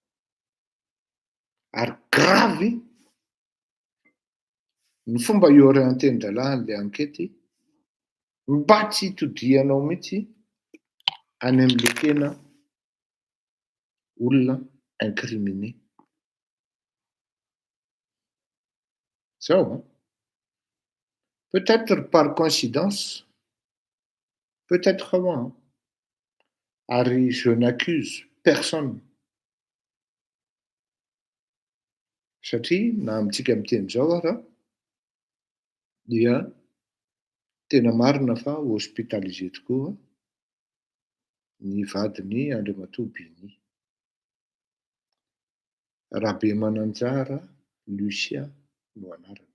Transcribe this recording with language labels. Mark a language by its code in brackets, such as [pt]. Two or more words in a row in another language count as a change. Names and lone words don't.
[mg] Ary gravy ny fomba iorienten'dralahy an'ilay ankety mba tsy hitodihanao mihitsy any amin'ilay tena olona incriminé. Zao hein? [fr] Peut-être par coïncidence, peut-être hein? Ary je n'accuse personne. [mg] Satria na amintsika miteny zao ara dia tena marina fa hospitalisé tokoa ny vadiny Andriamatoa Biny. Rabe Mananjara Lucia no anarany.